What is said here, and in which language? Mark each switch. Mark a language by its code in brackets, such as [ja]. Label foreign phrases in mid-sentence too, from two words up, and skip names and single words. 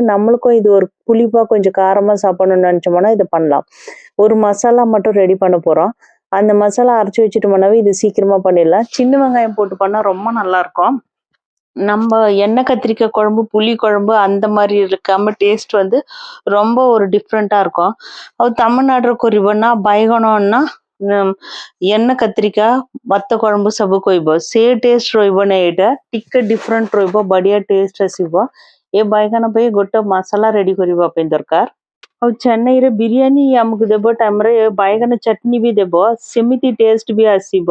[ta] நம்மளுக்கும் இது ஒரு புளிப்பா கொஞ்சம் காரமா சாப்பிடணும்னு நினைச்சோம்னா இதை பண்ணலாம். ஒரு மசாலா மட்டும் ரெடி பண்ண போறோம். அந்த மசாலா அரைச்சு வச்சுட்டோம்னாவே இது சீக்கிரமா பண்ணிடலாம். சின்ன வெங்காயம் போட்டு பண்ணா ரொம்ப நல்லா இருக்கும். நம்ம எண்ணெய் கத்திரிக்காய் குழம்பு, புளி குழம்பு அந்த மாதிரி இருக்காம டேஸ்ட் வந்து ரொம்ப ஒரு டிஃப்ரெண்டா இருக்கும். [or] ଆଉ ତାମିଲନାଡୁର କରିବ ନା ବାଇଗଣ ନା [ta] எண்ணெய் கத்திரிக்கா [or] ଭାତ କୁழம்பு ସବୁ କହିବ ସେ ଟେଷ୍ଟ ରହିବ ନା ଏଇଟା ଟିକେ ଡିଫରେଣ୍ଟ ରହିବ ବଢିଆ ଟେଷ୍ଟ ଆସିବ। ଏ ବାଇଗଣ ପାଇଁ ଗୋଟେ ମସଲା ରେଡି କରିବା ପାଇଁ ଦରକାର। ଆଉ ଚେନ୍ନାଇରେ ବିରିୟାନୀ ଆମକୁ ଦେବ ଟାଇମରେ ବାଇଗଣ ଚଟନି ବି ଦେବ, ସେମିତି ଟେଷ୍ଟ ବି ଆସିବ।